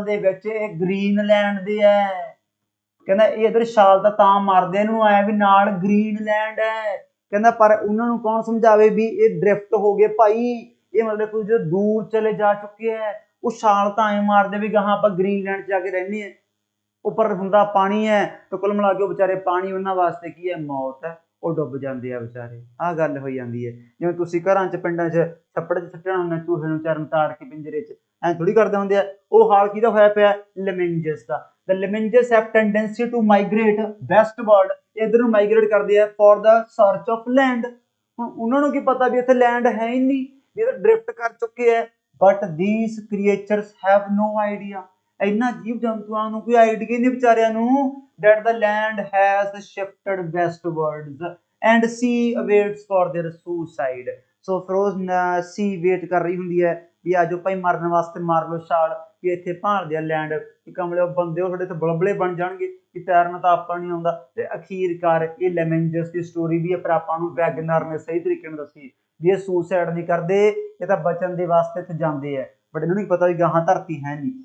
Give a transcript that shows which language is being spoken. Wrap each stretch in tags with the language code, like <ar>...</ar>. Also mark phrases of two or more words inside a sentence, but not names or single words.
<pa>ਦੇ ਵਿੱਚ ਇਹ ਗ੍ਰੀਨਲੈਂਡ ਦੇ ਹੈ, ਕਹਿੰਦਾ ਇਹ ਇਧਰ ਛਾਲ ਤਾਂ ਮਾਰਦੇ ਇਹਨੂੰ ਆਇਆ ਵੀ ਨਾਲ ਗ੍ਰੀਨਲੈਂਡ ਹੈ, ਕਹਿੰਦਾ ਪਰ ਉਹਨਾਂ ਨੂੰ ਕੌਣ ਸਮਝਾਵੇ ਵੀ ਇਹ ਡ੍ਰਿਫਟ ਹੋ ਗਏ ਭਾਈ, ਇਹ ਮਤਲਬ ਕੁਝ ਦੂਰ ਚਲੇ ਜਾ ਚੁੱਕੇ ਹੈ, ਉਹ ਛਾਲ ਤਾਂ ਐ ਮਾਰਦੇ ਵੀ ਗਾਹਾਂ ਆਪਾਂ ਗ੍ਰੀਨਲੈਂਡ 'ਚ ਜਾ ਕੇ ਰਹਿੰਦੇ ਹਾਂ, ਉੱਪਰ ਹੁੰਦਾ ਪਾਣੀ ਹੈ ਤਾਂ ਕੁੱਲ ਮਿਲਾ ਕੇ ਉਹ ਵਿਚਾਰੇ ਪਾਣੀ ਉਹਨਾਂ ਵਾਸਤੇ ਕੀ ਹੈ, ਮੌਤ ਹੈ, ਉਹ ਡੁੱਬ ਜਾਂਦੇ ਆ ਵਿਚਾਰੇ। ਆਹ ਗੱਲ ਹੋਈ ਜਾਂਦੀ ਹੈ। ਜਿਵੇਂ ਤੁਸੀਂ ਘਰਾਂ 'ਚ ਪਿੰਡਾਂ 'ਚ ਛੱਪੜ 'ਚ ਸੁੱਟਣਾ ਹੁੰਦਾ ਚੂਹੇ ਨੂੰ ਚਰਨ ਤਾੜ ਕੇ ਪਿੰਜਰੇ 'ਚ, ਐਂ ਥੋੜੀ ਕਰਦੇ ਹੁੰਦੇ ਆ। ਉਹ ਹਾਲ ਕਿਹਦਾ ਹੋਇਆ ਪਿਆ, ਲੈਮਿੰਜਸ ਦਾ।</pa> <en>The lemminges have tendency to migrate westward,</en> <pa>ਇਧਰ ਨੂੰ ਮਾਈਗ੍ਰੇਟ ਕਰਦੇ ਆ</pa> <en>for the search of land।</en> <pa>ਹੁਣ ਉਹਨਾਂ ਨੂੰ ਕੀ ਪਤਾ ਵੀ ਇੱਥੇ ਲੈਂਡ ਹੈ ਹੀ ਨਹੀਂ, ਇਹ ਤਾਂ ਡ੍ਰਿਫਟ ਕਰ ਚੁੱਕੇ ਹੈ।</pa> <en>But these creatures have no idea,</en> <pa>ਇਹਨਾਂ ਜੀਵ ਜੰਤੂਆਂ ਨੂੰ ਕੋਈ ਆਈਡੀਆ ਨਹੀਂ ਵਿਚਾਰਿਆਂ ਨੂੰ</pa> <en>that the land has shifted westwards and sea awaits for their suicide।</en> <pa>ਸੋ ਫਿਰ</pa> <en>sea wait</en> <pa>ਕਰ ਰਹੀ ਹੁੰਦੀ ਹੈ ਵੀ ਆਜੋ ਭਾਈ ਮਰਨ ਵਾਸਤੇ ਮਾਰ ਲਓ ਛਾਲ, ਕਿ ਇੱਥੇ ਭਾਲਦੇ ਆ ਲੈਂਡ, ਕਿ ਕਮਲੇ ਬੰਦੇ ਉਹ ਸਾਡੇ ਇੱਥੇ ਬੁਲਬੁਲੇ ਬਣ ਜਾਣਗੇ, ਕਿ ਤੈਰਨਾ ਤਾਂ ਆਪਾਂ ਨਹੀਂ ਆਉਂਦਾ। ਤੇ ਅਖੀਰਕਾਰ ਇਹ ਲੈਮਿੰਜਸ ਦੀ ਸਟੋਰੀ ਵੀ ਪਰ ਆਪਾਂ ਨੂੰ ਵੈਗਨਰ ਨੇ ਸਹੀ ਤਰੀਕੇ ਨਾਲ ਦੱਸੀ ਵੀ ਇਹ ਸੁਸਾਈਡ ਨਹੀਂ ਕਰਦੇ, ਇਹ ਤਾਂ ਬਚਣ ਦੇ ਵਾਸਤੇ ਇੱਥੇ ਜਾਂਦੇ ਆ, ਬਟ ਇਹਨੂੰ ਨਹੀਂ ਪਤਾ ਵੀ ਗਾਹਾਂ ਧਰਤੀ ਹੈ ਨਹੀਂ।</pa>